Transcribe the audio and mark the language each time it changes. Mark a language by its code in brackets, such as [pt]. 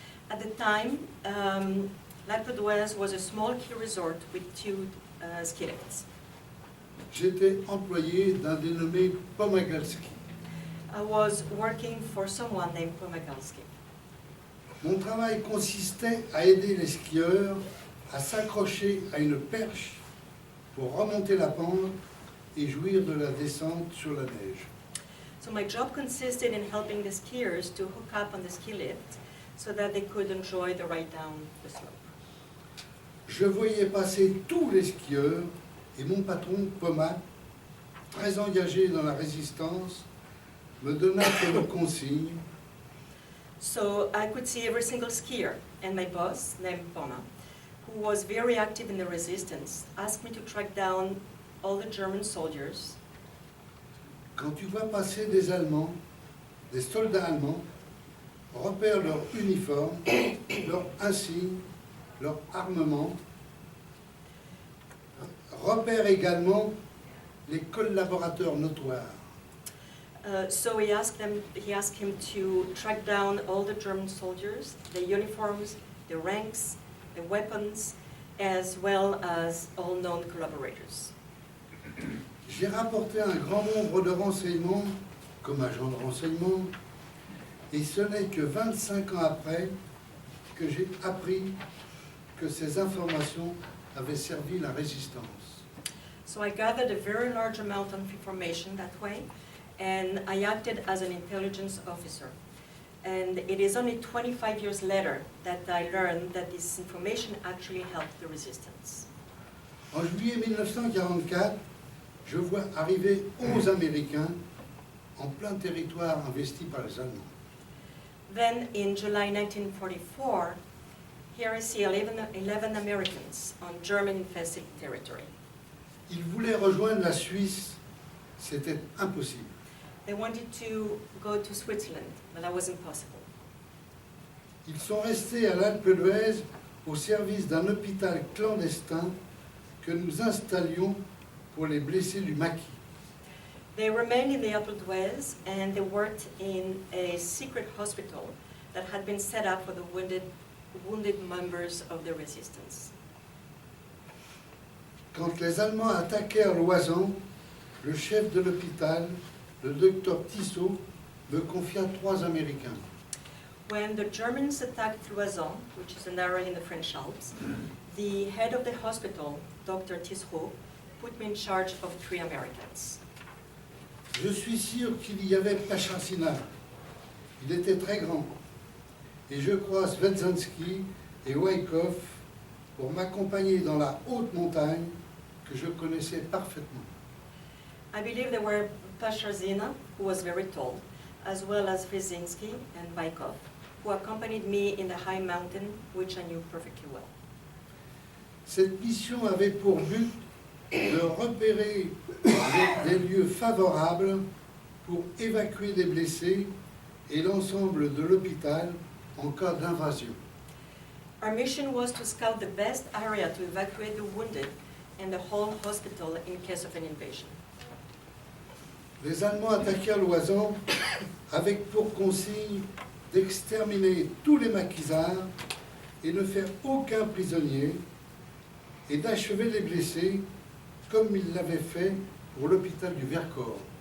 [en] At the time, l'Alpe d'Huez was a small ski resort with 2 ski lifts. [fr] J'étais employé d'un dénommé Pomagalski. [en] I was working for someone named Pomagalski. [fr] Mon travail consistait à aider les skieurs à s'accrocher à une perche pour remonter la pente et jouir de la descente sur la neige. [en] So my job consisted in helping the skiers to hook up on the ski lift so that they could enjoy the ride down the slope. [fr] Je voyais passer tous les skieurs et mon patron, Poma, très engagé dans la résistance, me donna comme consigne: [en] So I could see every single skier, and my boss, named Poma, who was very active in the resistance, asked me to track down all the German soldiers. [fr] quand tu vois passer des Allemands, des soldats allemands, repère leur uniforme, leur insigne, leur armement, repère également les collaborateurs notoires. [en] So he asked him to track down all the German soldiers, the uniforms, the ranks, the weapons, as well as all known collaborators. [fr] J'ai rapporté un grand nombre de renseignements comme agent de renseignement, et ce n'est que 25 ans après que j'ai appris que ces informations avaient servi la résistance. [en] So I gathered a very large amount of information that way, and I acted as an intelligence officer. And it is only 25 years later that I learned that this information actually helped the resistance. [fr] En juillet 1944, je vois arriver 11 Américains en plein territoire investi par les Allemands. [en] Then in July 1944, here I see 11 Americans on German-infested territory. [fr] Ils voulaient rejoindre la Suisse, c'était impossible. [en] They wanted to go to Switzerland, but that wasn't possible. [fr] Ils sont restés à l'Alpe d'Huez au service d'un hôpital clandestin que nous installions pour les blessés du maquis. [en] They remained in the Alpe d'Huez and they worked in a secret hospital that had been set up for the wounded members of the resistance. [fr] Quand les Allemands attaquèrent l'Oisan, le chef de l'hôpital, le docteur Tissot, me confia 3 Américains. [en] When the Germans attacked Loison, which is an area in the French Alps, the head of the hospital, Dr. Tisserot, put me in charge of 3 Americans. [fr] Je suis sûr qu'il y avait Pachasina. Il était très grand. Et je croise Wetzinski et Wyckoff pour m'accompagner dans la haute montagne que je connaissais parfaitement. [en] I believe there were Pasharzina, who was very tall, as well as Wyszynski and Bykov, who accompanied me in the high mountain, which I knew perfectly well. [fr] Cette mission avait pour but de repérer des lieux favorables pour évacuer des blessés et l'ensemble de l'hôpital en cas d'invasion. [en] Our mission was to scout the best area to evacuate the wounded and the whole hospital in case of an invasion. [fr] Les Allemands attaquèrent l'Oisan avec pour consigne d'exterminer tous les maquisards et ne faire aucun prisonnier, et d'achever les blessés comme il l'avait fait pour l'hôpital du Vercors.